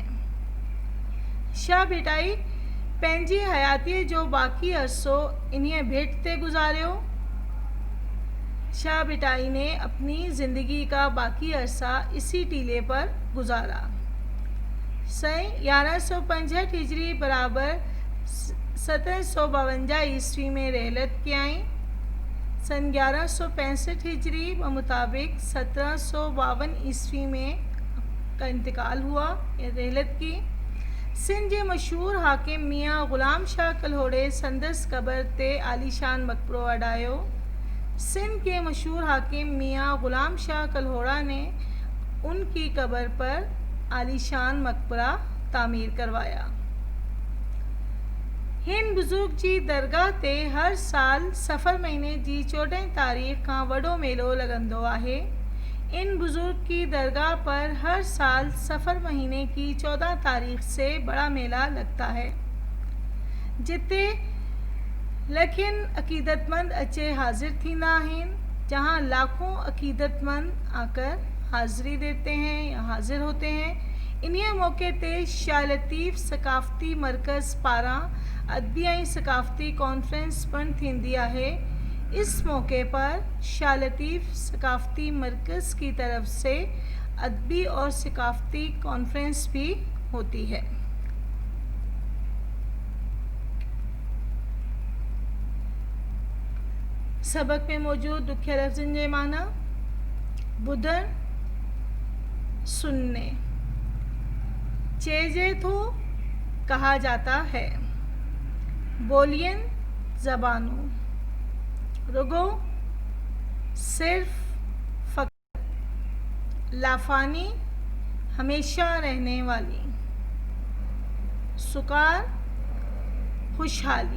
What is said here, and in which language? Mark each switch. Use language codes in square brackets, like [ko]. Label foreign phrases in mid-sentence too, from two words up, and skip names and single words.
[sd] शाह भिटाई पंहिंजी हयातीअ जो बाक़ी अरसो इन्हीअ भिट ते गुजारियो। [ur] شاہ بھٹائی نے اپنی زندگی کا باقی عرصہ اسی ٹیلے پر گزارا. [sd] सन 1165 हिजरी बराबर 1752 ईस्वी में रहलत कियाई। [ur] سن 1165 ہجری و مطابق 1752 عیسوی میں کا انتقال ہوا یا رحلت کی. [sd] सिंध जे मशहूर हाकिम मियाँ ग़ुलाम शाह कल्होड़े संदसि क़बर ते आलीशान मकबरो अडायो। [ur] سندھ کے مشہور حاکم میاں غلام شاہ کلہوڑا نے ان کی قبر پر عالیشان مقبرہ تعمیر کروایا. [sd] हिन बुज़ुर्ग जी दरगाह ते हर साल सफ़र महीने जी 14 तारीख़ का वॾो मेलो लॻंदो आहे। [ur] اس بزرگ کی درگاہ پر ہر سال صفر مہینے کی 14 تاریخ سے بڑا میلہ لگتا ہے, [sd] जिते लखिन अक़ीदतमंद अचे हाजिर थींदा आहिनि, [ur] جہاں لاکھوں عقیدتمند آ کر حاضری دیتے ہیں یا حاضر ہوتے ہیں. [sd] इन्हीं मौके ते शाह लतीफ़ सकाफ़ती मरकज़ पारां अदबी ऐं सकाफ़ती कॉन्फ्रेंस पिणु थींदी आहे। [ur] اس موقع پر شاہ لطیف ثقافتی مرکز کی طرف سے ادبی اور ثقافتی کانفرنس بھی ہوتی ہے. [sd] सबक में मौजूद दुखिया लफ्ज़नि जे माना ॿुधण सुनने। चेजे थो [ur] کہا جاتا ہے. بولیون زبانوں. رگو صرف فقط. لافانی ہمیشہ رہنے والی. سکار خوشحالی.